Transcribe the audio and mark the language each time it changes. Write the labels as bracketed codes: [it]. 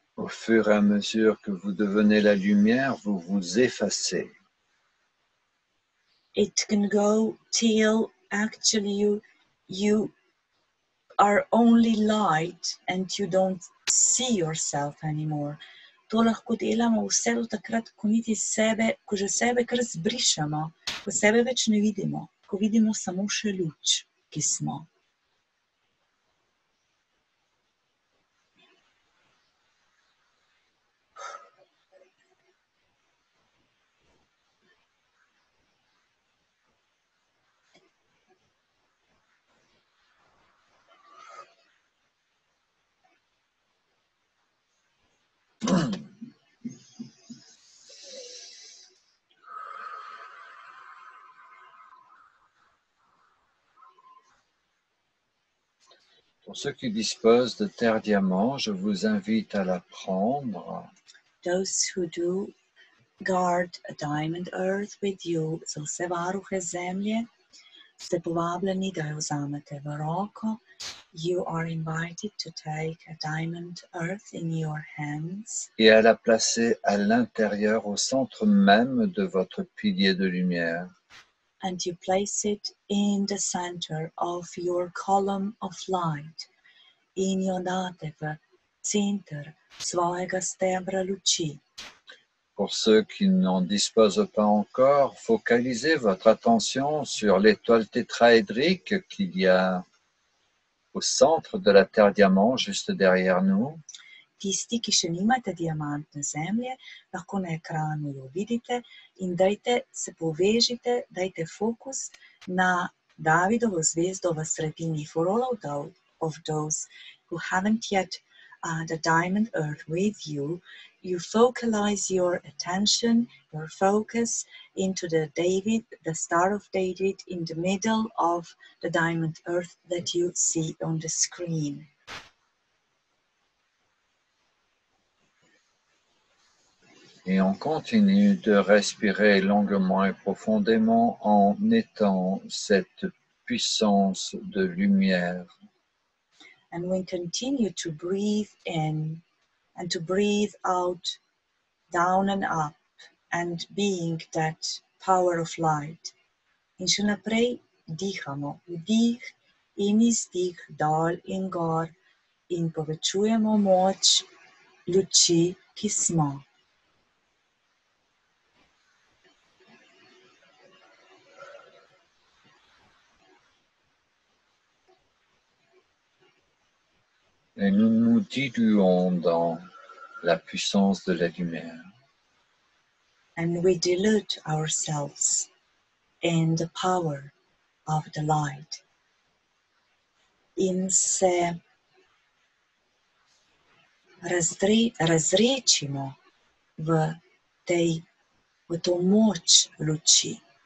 [fr] Au fur et à mesure que vous devenez la lumière, vous vous effacez. [en] It can go till actually you are only light and you don't see yourself anymore. [sl] To lahko delamo vse do takrat, ko niti sebe, ko že sebe kar zbrišemo, ko sebe več ne vidimo, ko vidimo samo še luč, ki smo. [fr] Pour ceux qui disposent de terre diamant, je vous invite à la prendre [en] Those who do guard a diamond earth with you, [sl] so se varuhe zemlje, ste povabljeni da jo vzamete v roko. [en] You are invited to take a diamond earth in your hands [fr] et à la placer à l'intérieur, au centre même de votre pilier de lumière. [en] and you place it in the center of your column of light. [sl] In jo date v centar svojega stebra luči. [fr] Pour ceux qui n'en disposent pas encore, focalisez votre attention sur l'étoile tétraédrique qu'il y a au centre de la Terre diamant, juste derrière nous. [sl] Tisti, ki še nimate diamantne zemlje, lahko na ekranu jo vidite in dajte se povežite, dajte fokus na Davidovo zvezdo v sredini. [en] For all of those who haven't yet the diamond earth with you, you focalize your attention, your focus into the Star of David in the middle of the diamond earth that you see on the screen. [fr] Et on continue de respirer longuement et profondément en étant cette puissance de lumière. [en] And we continue to breathe in and to breathe out, down and up, and being that power of light. [sl] In še naprej dihamo, vdih in izdih, dol in gor, in povečujemo moč luči, ki smo. [fr] Et nous nous diluons dans la puissance de la lumière. [en] And we dilute ourselves in the power of the light. [sl] In se razrečimo v to moč luči.